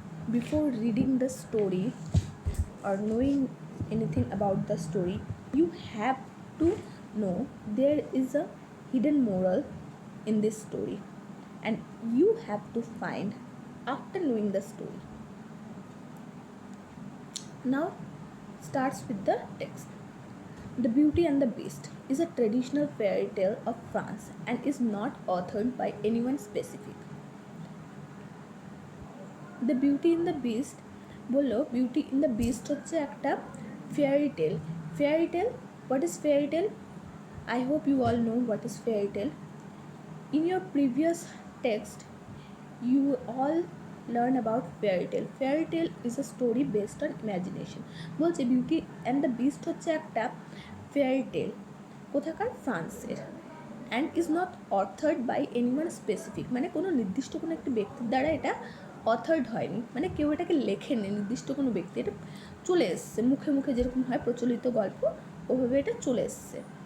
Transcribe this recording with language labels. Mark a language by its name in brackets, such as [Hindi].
[English] Before reading the story or knowing anything about the story, you have to know there is a hidden moral in this story, and you have to find after knowing the story. Now, starts with the text. The Beauty and the Beast is a traditional fairy tale of France and is not authored by anyone specific. [Bangla] The Beauty in the Beast বললো beauty in the beast হচ্ছে একটা fairy tale. [English] Fairy tale, what is fairy tale? I hope you all know what is fairy tale. In your previous text, you all learn about fairy tale. Fairy tale is a story based on imagination. [Bangla] বলছে beauty and the beast হচ্ছে একটা fairy tale কোথাকার ফ্রান্সের, [English] and is not authored by anyone specific, [Bangla] মানে কোনো নির্দিষ্ট কোনো একটি ব্যক্তির দ্বারা এটা অথার্ড হয়নি, মানে কেউ এটাকে লেখেনি নির্দিষ্ট কোনো ব্যক্তি, এটা চলে এসছে মুখে মুখে যেরকম হয় প্রচলিত গল্প ওভাবে এটা চলে এসছে.